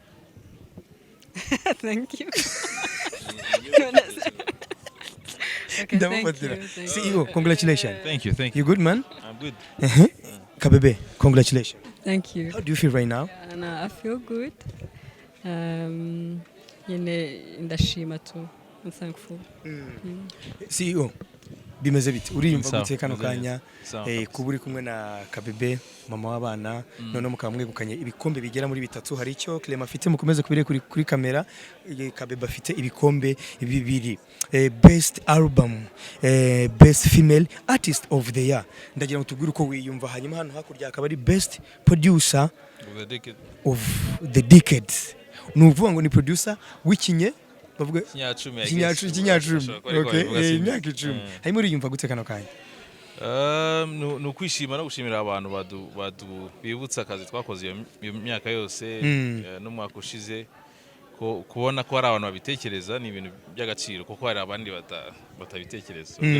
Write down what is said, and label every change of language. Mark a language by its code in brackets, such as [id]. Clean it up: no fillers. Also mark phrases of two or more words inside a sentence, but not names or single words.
[en] Thank you. Okay, thank you. CEO, congratulations. Thank you. You good, man? I'm good. Kabebe, congratulations. Thank you. How do you feel right now? I feel good. Ndashima too. I'm thankful. [rw] CEO, bimeze bite? Uriyumva gute kano kanya kuburi kumwe na Kabebe mama w'abana none mukaba mwegukanye ibikombe bigera muri bitatu, hari icyo Clement afite mukomeze kubire kuri kamera, Kabebe afite ibikombe bibiri, [en] best album, best female artist of the year. [rw] Ndagira ngo tubwire uko wiyumva, hanyuma hano hakurya akaba ari [en] best producer of the decade. [rw] Nuvuga ngo ni producer w'ikinye bavuga kinyacumi. Okay, imyaka 10. Hanyuma uriyumva gute kano kanya? No kwishima no gushimira abantu bibutsa akazi twakoze iyo myaka yose no mwaka ushize, kubona ko hari abantu babitekereza ni ibintu by'agaciro kuko hari abandi batabitekereza.